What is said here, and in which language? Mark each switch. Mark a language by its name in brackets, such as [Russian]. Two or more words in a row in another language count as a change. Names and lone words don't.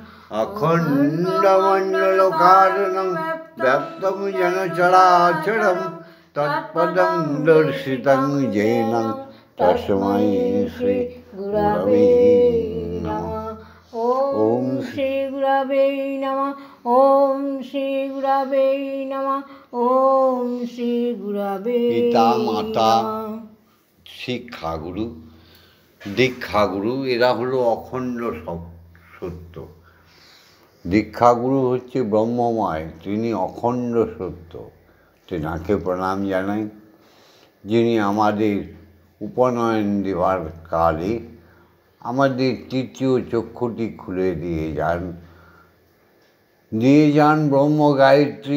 [Sanskrit] अखण्डमण्डलकारणं व्याप्तं येन चराचरं तत्पदं दर्शितं येन तस्मै श्रीगुरवे नमः। ओम श्रीगुरवे नमः। ओम श्रीगुरवे नमः। ओम श्रीगुरवे। [Bangla] পিতা মাতা শিক্ষাগুরু দীক্ষাগুরু এরা হলো অখণ্ড সত্য। দীক্ষাগুরু হচ্ছে ব্রহ্মময়, তিনি অখণ্ড সত্য, তেনাকে প্রণাম জানাই। যিনি আমাদের উপনয়ন দেওয়ার কালে আমাদের তৃতীয় চক্ষুটি খুলে দিয়ে যান ব্রহ্ম গায়ত্রী।